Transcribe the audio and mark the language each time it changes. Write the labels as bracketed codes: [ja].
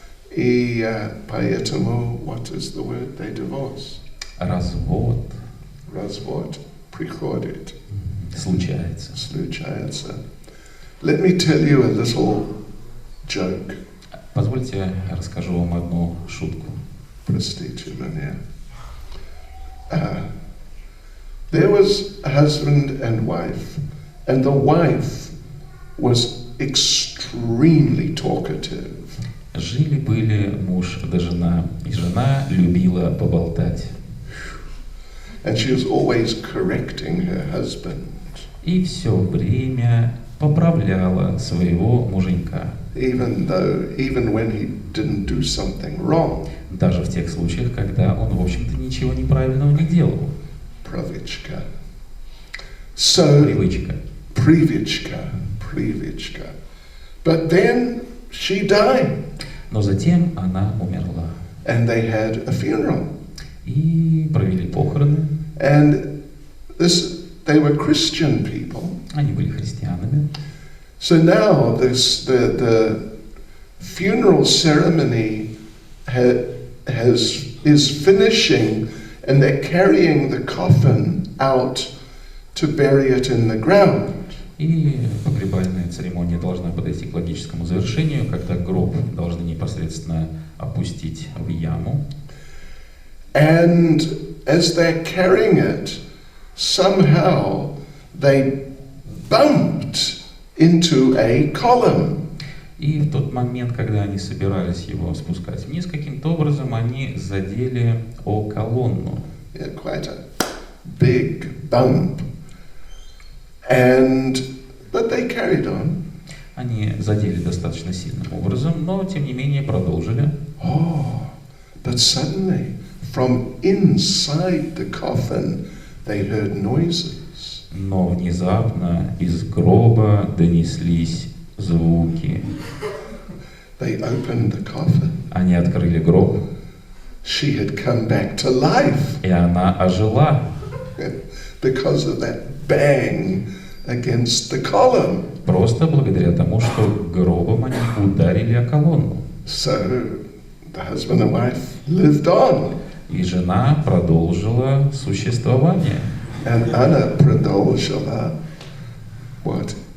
[ru] И поэтому, [en] what is the word? They divorce. [ru] Развод. Развод приходит. Случается. [en] Let me tell you a little joke. [ru] Позвольте, я расскажу вам одну шутку. Простите меня. [en] There was a husband and the wife was extremely talkative. [ru] Жили-были муж да жена, и жена любила поболтать. [en] And she was always correcting her husband. [ru] И все время поправляла своего муженька. [en] Even when he didn't do something wrong. [ru] Даже в тех случаях, когда он, в общем-то, ничего неправильного не делал. Привычка. So, Привычка. [en] Привычка. But then she died. [ru] Но затем она умерла. [en] And they had a funeral. [ru] И провели похороны. [en] And they were Christian people. [ru] Они были христианами. [en] So now the funeral ceremony is finishing, and they're carrying the coffin out to bury it in the ground. [ru] И погребальная церемония должна подойти к логическому завершению, когда гроб должны непосредственно опустить в яму. [en] And as they're carrying it, somehow they bumped into a column. [ru] И в тот момент, когда они собирались его спускать вниз, каким-то образом они задели о колонну. [en] Yeah, quite a big bump. But they carried on. [ru] Они задели достаточно сильным образом, но тем не менее продолжили. [en] Oh, but suddenly, from inside the coffin, they heard noises. [ru] Но внезапно из гроба донеслись звуки. [en] They opened the coffin. [ru] Они открыли гроб. [en] She had come back to life. [ru] И она ожила. [en] Because of that bang against the column. [ru] Просто благодаря тому, что гробом они ударили о колонну. [en] So the husband and wife lived on. [ru] И жена продолжила существование. [en] And [ru] она продолжила [en] what?